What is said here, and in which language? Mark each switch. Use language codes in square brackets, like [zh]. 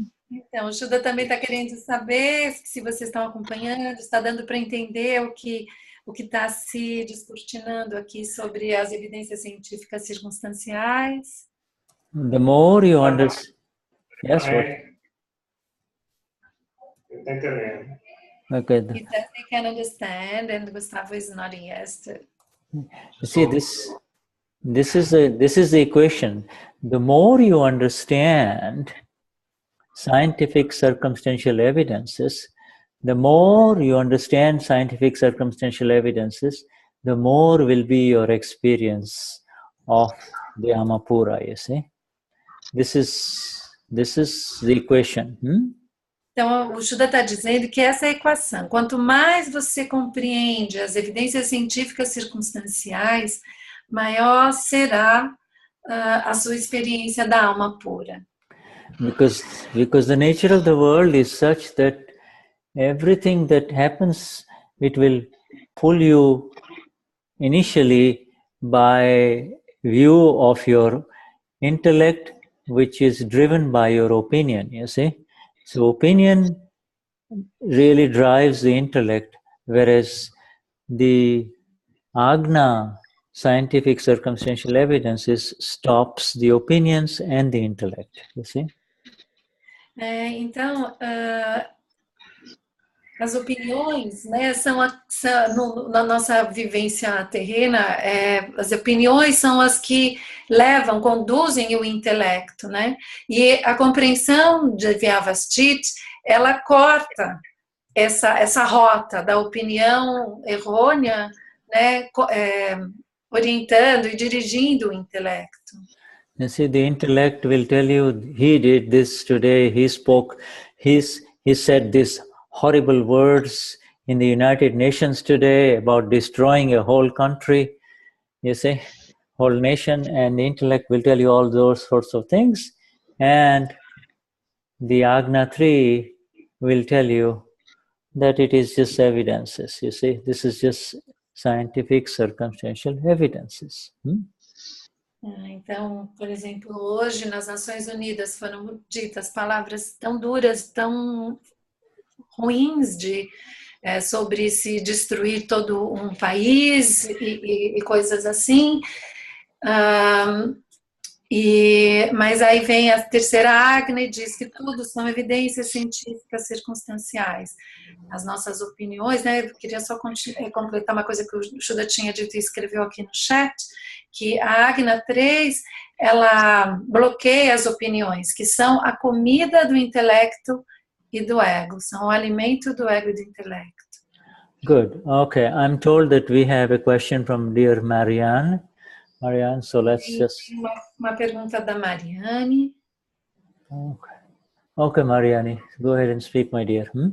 [pt] Então, o Shuddha também está querendo saber se vocês estão acompanhando, está dando para entender o que está se descortinando aqui sobre as evidências científicas circunstanciais. [en] The more you understand... Yes, what? [pt] Está entendendo. [en] Okay. He says he can understand, and Gustavo is nodding yes. You see, this is the equation. The more you understand scientific circumstantial evidences, the more you understand scientific circumstantial evidences, the more will be your experience of the Amapura, you see. This is the equation. [pt] Então, o Shuddha está dizendo que essa é a equação. Quanto mais você compreende as evidências científicas circunstanciais, maior será a sua experiência da alma pura. [en] Because the nature of the world is such that everything that happens, it will pull you initially by view of your intellect, which is driven by your opinion, you see. So opinion really drives the intellect, whereas the Agna, scientific circumstantial evidences, stops the opinions and the intellect, you see. [pt] Então, as opiniões, né, na nossa vivência terrena, as opiniões são as que conduzem o intelecto, né? E a compreensão de Vyavasthit, ela corta essa rota da opinião errônea, né, orientando e dirigindo o intelecto. [en] You see, the intellect will tell you, he did this today, he spoke, he said these horrible words in the United Nations today about destroying a whole country, you see, whole nation, and the intellect will tell you all those sorts of things. And the Agna 3 will tell you that it is just evidences, you see, this is just scientific circumstantial evidences. [pt] Então, por exemplo, hoje nas Nações Unidas foram ditas palavras tão duras, tão ruins sobre se destruir todo um país e coisas assim. Mas aí vem a terceira Agni e diz que tudo são evidências científicas circunstanciais. As nossas opiniões, né? Eu queria só completar uma coisa que o Shuddha tinha dito e escreveu aqui no chat, que a Agna 3, ela bloqueia as opiniões, que são a comida do intelecto e do ego, são o alimento do ego e do intelecto. [en] Good. Okay, I'm told that we have a question from dear Marianne. Marianne, so let's just... [pt] Uma pergunta da Mariane. [en] Okay, Marianne, go ahead and speak, my dear.